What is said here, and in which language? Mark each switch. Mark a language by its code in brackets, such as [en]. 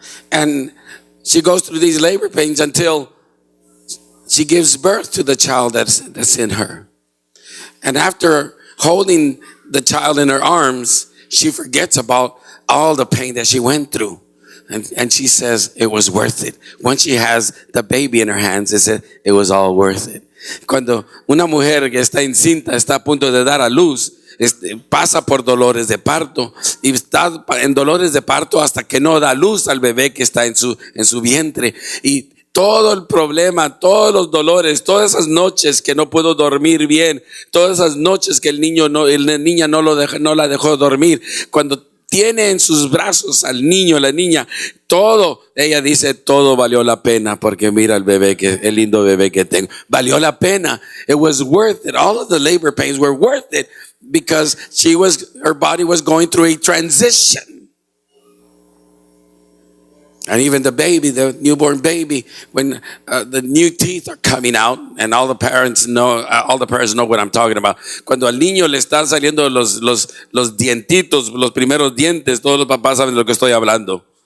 [en] And she goes through these labor pains until she gives birth to the child that's in her. And after holding the child in her arms, she forgets about all the pain that she went through. And she says it was worth it. Once she has the baby in her hands, they said it was all worth it. [es] Cuando una mujer que está encinta, está a punto de dar a luz, pasa por dolores de parto y está en dolores de parto hasta que no da luz al bebé que está en su vientre, y todo el problema, todos los dolores, todas esas noches que no puedo dormir bien, todas esas noches que la niña no la dejó dormir, cuando tiene en sus brazos al niño, la niña, todo, ella dice, todo valió la pena, porque mira el lindo bebé que tengo. Valió la pena. [en] It was worth it. All of the labor pains were worth it, because her body was going through a transition. And even the baby, the newborn baby, when the new teeth are coming out, and all the parents know what I'm talking about. [es] Cuando al niño le están saliendo los dientitos, los primeros dientes, todos los papás saben de lo que estoy hablando.